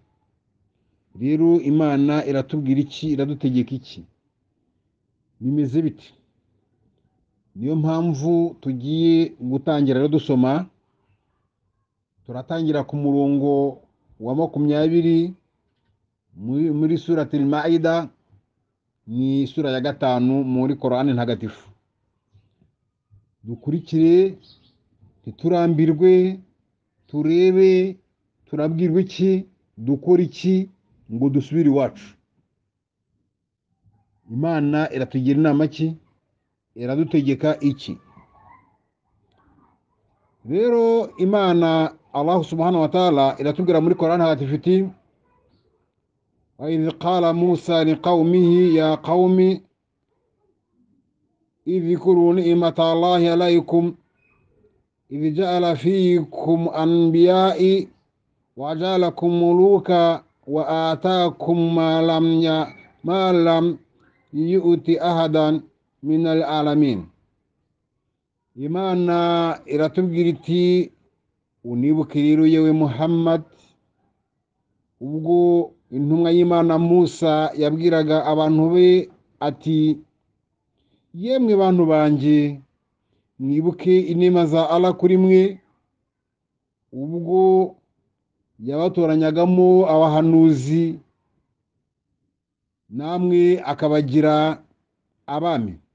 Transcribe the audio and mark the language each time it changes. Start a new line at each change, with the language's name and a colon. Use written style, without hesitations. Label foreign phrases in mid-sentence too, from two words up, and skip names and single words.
Kinyarwanda: Rero Imana iratubwira iki? Iradutegeka iki? Bimeze biti? Niyo mpamvu tugiye gutangira rero dusoma. Turatangira ku murongo wa 20 muri suratul Maida, ni sura ya 5 muri Qur'ani ntagatifu. Dukurikire, ntiturambirwe, turebe turabwirwa iki, dukora iki ngo dusubire iwacu. Imana iratugira inama ki? Iradutegeka iki? Rero Imana Allah
Arabic: سبحانه وتعالى
Kinyarwanda: iratubwira muri Qur'an ntagatifu iti:
Arabic: وإذ قال موسى لقومه يا قوم اذكروا نعمة الله عليكم إذ جعل فيكم أنبياء وجعلكم ملوكا وآتاكم ما لم يؤت أحدا من العالمين.
Kinyarwanda: Imana iratubwira iti: unibuke rero yewe Muhammad, ubwo intumwa y'Imana Musa yabwiraga abantu be ati: yemwe bantu banje, mwibuke inema za Allah kuri mwe, ubwo yabatoranyagamo abahanuzi, namwe akabagira abami.